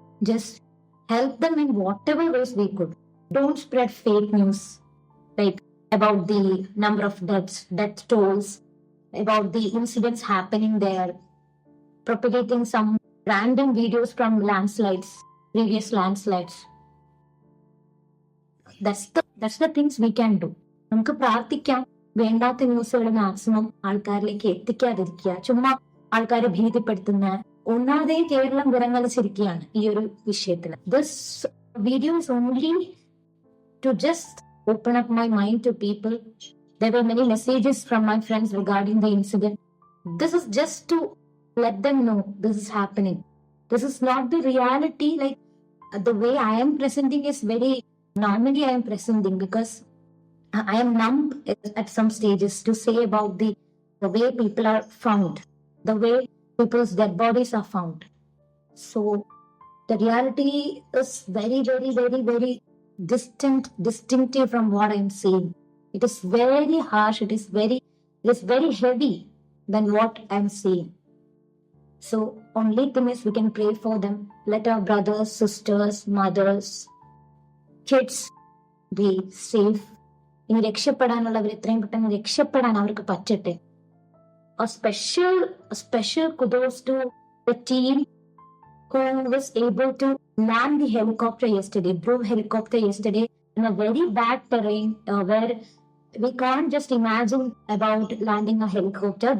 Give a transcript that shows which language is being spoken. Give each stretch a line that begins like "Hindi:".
English: Just help them in whatever ways we could. Don't spread fake news about the number of death tolls, about the incidents happening there, propagating some random videos from previous landslides. That's the things we can do.
Malayalam: നമുക്ക് പ്രാർത്ഥിക്കാം, വേണ്ടാത്ത ന്യൂസുകൾ maximum ആൾക്കാരിലേക്ക് എത്തിക്കാതിരിക്കുക, ചുമ്മാ ആൾക്കാരെ ഭീതിപ്പെടുത്തുന്ന ഒന്നാമതേ കേരളം വിറങ്ങലിച്ചിരിക്കുകയാണ് ഈ ഒരു വിഷയത്തിൽ.
English: This video is only to just open up my mind to people. There were many messages from my friends regarding the incident. This is just to let them know this is happening. This is not the reality. The way I am presenting is very normally I am presenting, because I am numb at some stages to say about the way people are found, the way people's dead bodies are found. So the reality is very, very, very, very distinctive from what I am saying. It is very harsh. It is very heavy than what I am saying. So only thing is we can pray for them. Let our brothers, sisters, mothers, kids be safe.
Malayalam: ഇനി രക്ഷപ്പെടാനുള്ളവർ എത്രയും പെട്ടെന്ന് രക്ഷപ്പെടാൻ അവർക്ക് പറ്റട്ടെ.
English: A special kudos to the team who was able to land the helicopter yesterday, drove helicopter yesterday in a very bad terrain where we can't just imagine about landing a helicopter.